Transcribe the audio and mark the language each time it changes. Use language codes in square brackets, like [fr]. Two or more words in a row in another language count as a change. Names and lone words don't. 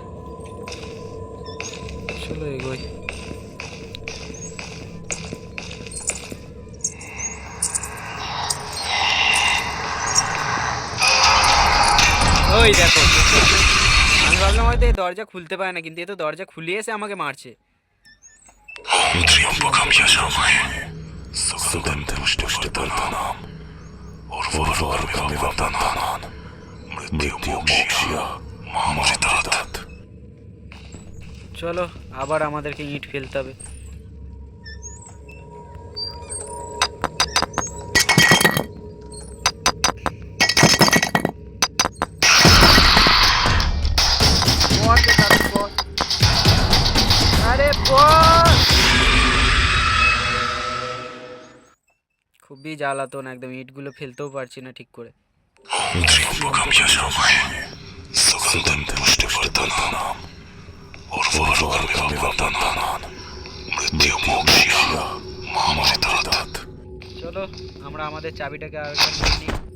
[bn] চলো এগোই। ওই দেখো, আমি ভাবলাম হয়তো এই দরজা খুলতে পারে না, কিন্তু এ তো দরজা খুলে এসে আমাকে মারছে। [sa] ॐ त्र्यम्बकं यजामहे सुगन्धिं पुष्टिवर्धनम् उर्वारुकमिव बन्धनान् मृत्युमोक्ष्य मामृतात्। [bn] চলো, আবার আমাদেরকে ইট ফেলতে হবে। আরে খুবই জ্বালাতন, একদম ইটগুলো ফেলতেও পারছি না ঠিক করে। [sa] त्र्यम्बकं यजामहे सुगन्धिं पुष्टिवर्धनम् उर्वारुकमिव बन्धनान् मृत्युमोक्ष्य मामृतात्। [bn] চলো, আমরা আমাদের চাবিটাকে আরেকবার নিয়ে নিই।